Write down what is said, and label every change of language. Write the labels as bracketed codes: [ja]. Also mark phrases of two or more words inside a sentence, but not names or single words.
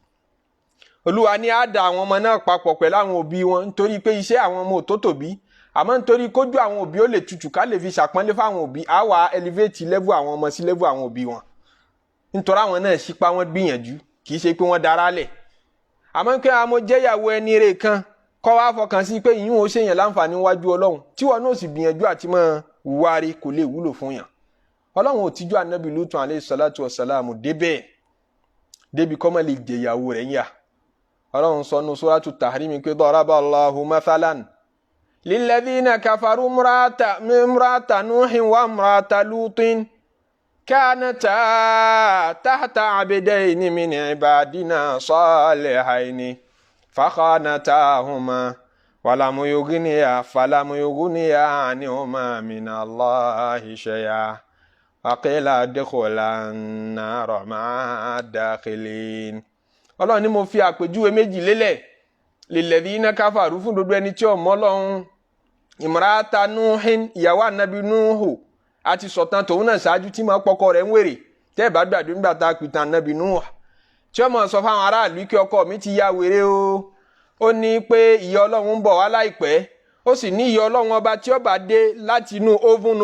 [yo] Olúwa ní á dá àwọn ọmọ náà papọ̀ pẹ̀lú àwọn òbí wọn nítorí pé iṣẹ́ àwọn ọmọ ò tó tòbí àmọ́ nítorí kójú àwọn òbí ó lè tutù ká lè fi ṣàpọ́nlé fáwọn òbí á wà [en] elevate level [yo] àwọn ọmọ sí level àwọn òbí wọn nítorí àwọn náà ṣípá wọn gbìyànjú kì í ṣe pé wọ́n dára lẹ̀ àmọ́ pé àmọ́ jẹ́yàwó ẹni rẹ̀ kan kọ́ wá fọkàn sí pé ìyún ó ṣèyàn láǹfààní wájú Ọlọ́run tí wọn náà sì gbìyànjú àti máa wárí kò lè wúlò fún yàn Ọlọ́run ò tíjú ànábì Lútù [ar] عليه الصلاة والسلام [yo] débi kọ́ mọ́ lè jẹ̀yàwó rẹ̀ yà Ọlọ́run sọ nínú suratu Tahrim pé [ar] ضرب الله مثلا للذين كفروا امرأة نوح وامرأة لوط كانتا تحت عبدين من عبادنا صالحين فخانتاهما فلم يغنيا عنهما من الله شيئا وقيل ادخلا النار مع الداخلين [yo] Ọlọ́run ní mo fi àpèjúwe méjì lélẹ̀ [ar] للذين كفروا [yo] fún gbogbo ẹni tí ó mọ̀ Ọlọ́run [ar] امرأة نوح [yo] ìyàwó ànábì Nuhu àti sọ̀tàn tòun náà ṣáájú tí máa pọkọ rẹ̀ ń wèrè tẹ́ bá gbàdúrà nígbà tá a pìtàn ànábì Nuh tí ó máa sọ fáwọn aráàlú kí ọkọ mi ti ya wèrè o ó ní pé ìyà Ọlọ́run ń bọ̀ wá láìpẹ́ ó sì ní ìyà Ọlọ́run ọba tí ó bá dé láti inú óvùnù